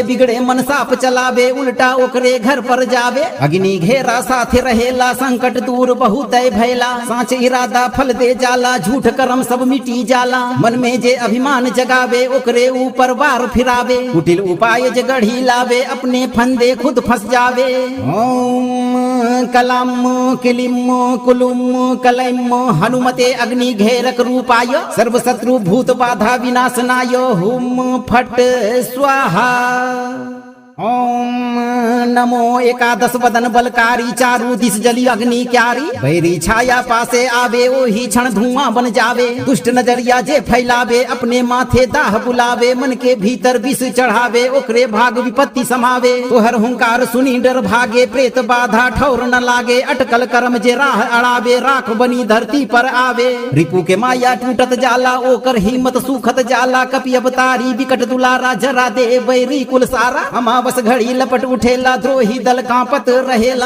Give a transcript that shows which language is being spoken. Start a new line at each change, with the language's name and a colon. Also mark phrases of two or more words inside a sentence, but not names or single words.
Bhojpuri: बिगड़े मन साप चलावे उल्टा ओकरे घर पर जावे अग्नि घेरा साथे रहेला संकट दूर बहुत भैला साँच इरादा फल दे जाला झूठ कर्म सब मिटी जाला मन में जे अभिमान जगावे ओकरे ऊपर वार फिरावे कुटिल उपाय जे गढ़ी लावे अपने फंदे खुद फंस जावे
Sanskrit: ओम कलम किलिम कुलुम कलैम हनुमते अग्नि घेरक रूपाय सर्व शत्रु भूत बाधा विनाशनाय हुम फट स्वाहा ओम नमो
Bhojpuri: एकादश बदन बलकारी चारू दिस जली अग्नि क्यारी बैरी छाया पासे आवे ओही क्षण धुआं बन जावे दुष्ट नजरिया जे फैलावे अपने माथे दाह बुलावे मन के भीतर विष चढ़ावे ओकरे भाग विपत्ति समावे तोहर हुंकार सुनी डर भागे प्रेत बाधा ठौर न लागे अटकल कर्म जे राह अड़ावे राख बनी धरती पर आवे रिपु के माया टूटत जाला ओकर हिम्मत सुखत जाला कपि अवतारी विकट दुलारा जरा दे बैरी कुल सारा अमावस घड़ी लपट उठेला द्रोही दल कांपत रहेला।